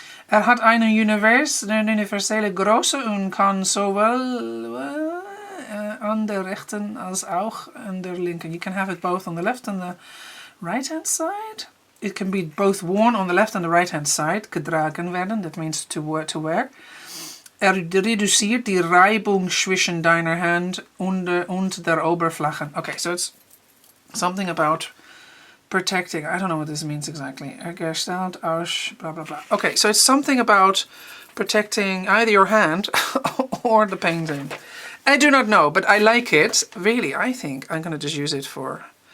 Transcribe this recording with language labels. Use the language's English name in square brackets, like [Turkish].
[German] Hat eine universelle Größe und kann sowohl an der rechten als auch an der linken. [English] You can have it both on the left and the right hand side. It can be both worn on the left and the right hand side. [German] Getragen werden, [English] that means to wear. [German] Reduziert die Reibung zwischen deiner Hand und der Oberfläche. [English] Okay, so it's something about protecting. I don't know what this means exactly. [German] Hergestellt aus [English] blah blah blah. Okay, so it's something about protecting either your hand or the painting. I do not know, but I like it. Really, I think I'm going to just use it for...